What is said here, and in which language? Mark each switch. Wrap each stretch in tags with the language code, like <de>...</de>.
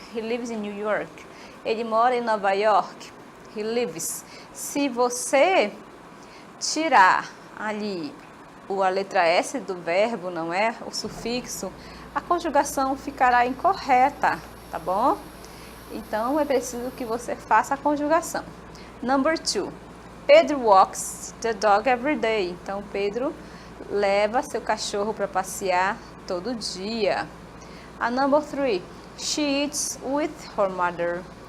<en>He lives in New York.</en> <pt>Ele mora em Nova York.</pt> <en>He lives.</en> <pt>Se você tirar ali a letra S do verbo, não é? O sufixo, a conjugação ficará incorreta, tá bom? Então, é preciso que você faça a conjugação.</pt> <en>Number 2. Pedro walks the dog every day.</en> <pt>Então, Pedro leva seu cachorro para passear todo dia.</pt> <en>A number 3. She eats with her mother.</en>